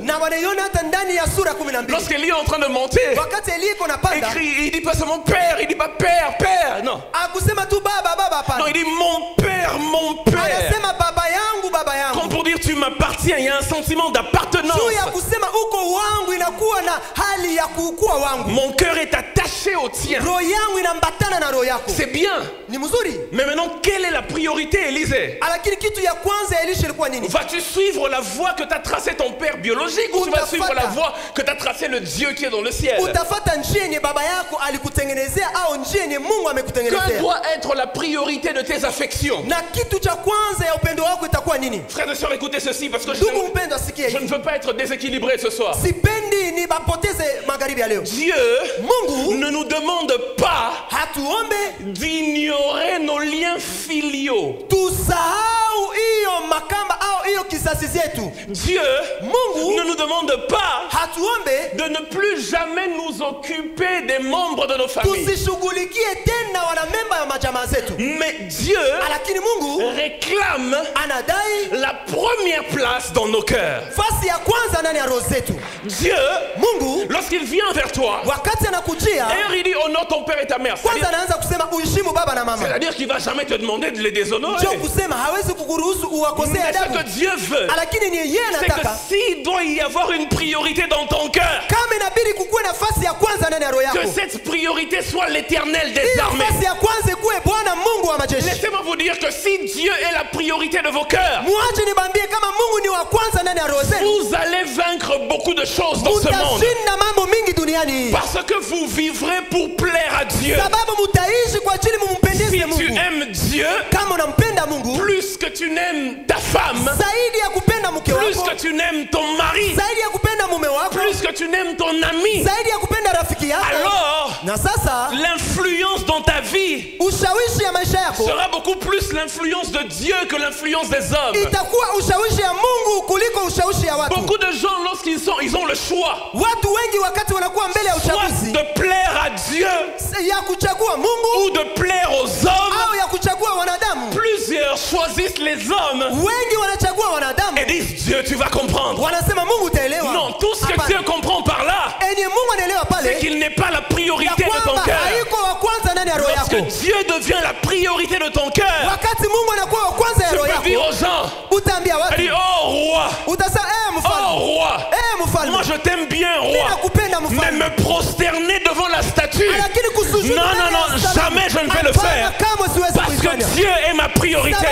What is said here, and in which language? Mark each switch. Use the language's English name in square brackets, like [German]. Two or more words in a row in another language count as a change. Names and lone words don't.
[French] Lorsqu'Élie est en train de monter, il dit pas seulement père, il dit pas père, non. Non, il dit mon père. Comme pour dire tu m'appartiens, il y a un sentiment d'appartenance. [Swahili] utakuwa na hali ya kukua wangu. [French] Mon cœur est attaché au tien. [Swahili] Roho yangu inambatana na roho yako. [French] C'est bien. [Swahili] Ni mzuri. [French] Mais maintenant, quelle est la priorité, Élisée? [Swahili] Lakini kitu ya kwanza Elisha ilikuwa nini? [French] Vas-tu suivre la voie que t'a tracée ton père biologique ou tu vas suivre la voie que t'a tracée le Dieu qui est dans le ciel? [Swahili] Utafuata njia yenye baba yako alikutengenezea au njia yenye Mungu amekutengenezea? [French] Quelle doit être la priorité de tes affections? [Swahili] Na kitu cha kwanza ya upendo wako itakuwa nini? [French] Frères et sœurs, écoutez ceci parce que je ne veux pas être déséquilibré ce soir. [Swahili] Sipendi ni bapoteze magharibi ya leo. [French] Dieu [Swahili] Mungu [French] ne nous demande pas [Swahili] hatuombe [French] d'ignorer nos liens filiaux. [Swahili] Tusahau hiyo makamba au hiyo kisasi zetu. [French] Dieu [Swahili] Mungu [French] ne nous demande pas [Swahili] hatuombe [French] de ne plus jamais nous occuper des membres de nos familles. [Swahili] Tusishughulikie tena wanamemba ya majamaa zetu. [French] Mais Dieu [Swahili] lakini Mungu [French] réclame [Swahili] anadai [French] la première place dans nos cœurs. [Swahili] Fasi ya kwanza ndani ya roho zetu. [French] Dieu, [Swahili] Mungu, [French] lorsqu'il vient vers toi, [Swahili] wakati anakujia, [French] d'ailleurs il dit honore ton père et ta mère. [Swahili] Kwanza anaanza kusema uheshimu baba na mama. [French] C'est-à-dire qu'il va jamais te demander de les déshonorer. [Swahili] Ndio kusema hawezi kukuruhusu uwakosee adabu. [French] Ce que Dieu veut, [Swahili] lakini ni yeye anataka, [French] c'est que s'il doit y avoir une priorité dans ton cœur, [Swahili] kama inabidi kukuwe nafasi ya kwanza ndani ya roho yako, [French] que cette priorité soit l'Éternel des armées. [Swahili] Nafasi ya kwanza kuwe Bwana Mungu wa majeshi. [French] Laissez-moi vous dire que si Dieu est la priorité de vos cœurs, [Swahili] muache nibambie kama Mungu ni wa kwanza ndani ya roho zenu, [French] vous allez vaincre beaucoup de choses dans ce monde. [Swahili] Utashinda mambo mingi duniani. [French] Parce que vous vivrez pour plaire à Dieu. [Swahili] Sababu mutaishi kwa ajili mumpendeze Mungu. [French] Si tu aimes Dieu, [Swahili] kama unampenda Mungu, [French] plus que tu n'aimes ta femme, [Swahili] zaidi ya kupenda mke wako, [French] plus que tu n'aimes ton mari, [Swahili] zaidi ya kupenda mume wako, [French] plus que tu n'aimes ton ami, [Swahili] zaidi ya kupenda rafiki yako, [French] alors [Swahili] na sasa [French] l'influence dans ta vie [Swahili] ushawishi ya maisha yako [French] sera beaucoup plus l'influence de Dieu que l'influence des hommes. [Swahili] Itakuwa ushawishi ya Mungu kuliko ushawishi ya watu. [French] Beaucoup de gens ils ont le choix. [Swahili] Watu wengi wakati wanakuwa mbele ya uchaguzi, [French] soit de plaire à Dieu, [Swahili] ya kuchagua Mungu, [French] ou de plaire aux hommes. [Swahili] Au ya kuchagua wanadamu. [French] Plusieurs choisissent les hommes. [Swahili] Wengi wanachagua wanadamu. [French] Et disent Dieu, tu vas comprendre. [Swahili] Wanasema Mungu utaelewa. [French] Non, tout ce que Dieu comprend par là, c'est qu'il n'est pas la priorité de ton cœur. Lorsque Dieu devient la priorité de ton cœur, tu peux dire aux gens, elle dit, oh roi, oh roi, moi je t'aime bien roi, mais me prosterner devant la statue, non, non, non, jamais je ne vais le faire, parce que Dieu est ma priorité.